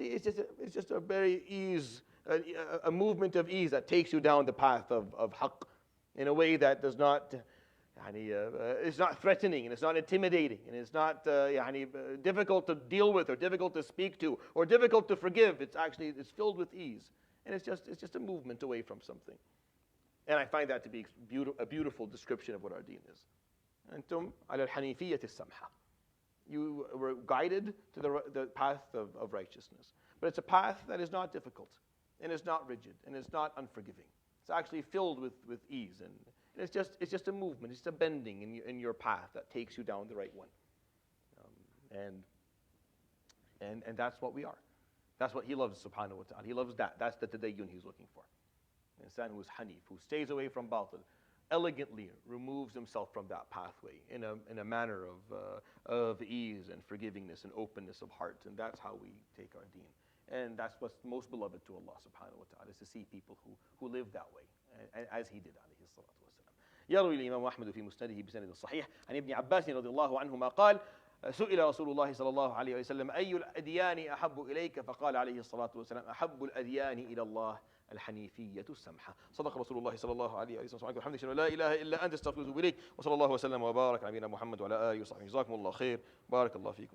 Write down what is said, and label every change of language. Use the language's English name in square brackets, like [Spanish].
[English] It's just a very ease, a movement of ease that takes you down the path of haqq in a way that does not, it's not threatening, and it's not intimidating, and it's not difficult to deal with, or difficult to speak to, or difficult to forgive. It's filled with ease, and it's just a movement away from something. And I find that to be a beautiful description of what our deen is. [Arabic] أنتم على الحنيفية السمحة. [English] You were guided to the path of righteousness. But it's a path that is not difficult, and it's not rigid, and it's not unforgiving. It's actually filled with ease, and it's just a movement, it's a bending in your path that takes you down the right one. And that's what we are. That's what he loves, subhanahu wa ta'ala. He loves that. That's the tadayyun he's looking for. An insan who's hanif, who stays away from batil, elegantly removes himself from that pathway in a manner of ease and forgivingness and openness of heart. And that's how we take our deen. And that's what's most beloved to Allah subhanahu wa ta'ala, is to see people who live that way, as he did [Arabic] عليه الصلاة والسلام. يروي الإمام أحمد في مسنده بسند صحيح عن ابن عباس رضي الله عنهما قال: سئل رسول الله صلى الله عليه وسلم أي الأديان أحب إليك؟ فقال عليه الصلاة والسلام: أحب الأديان إلى الله الحنيفية السمحة. صدق رسول الله صلى الله عليه وسلم. الحمد لله لا إله إلا أنت، استغفرك وأتوب إليك، وصلى الله وسلم وبارك على نبينا محمد وعلى آله وصحبه. جزاكم الله خير. بارك الله فيكم.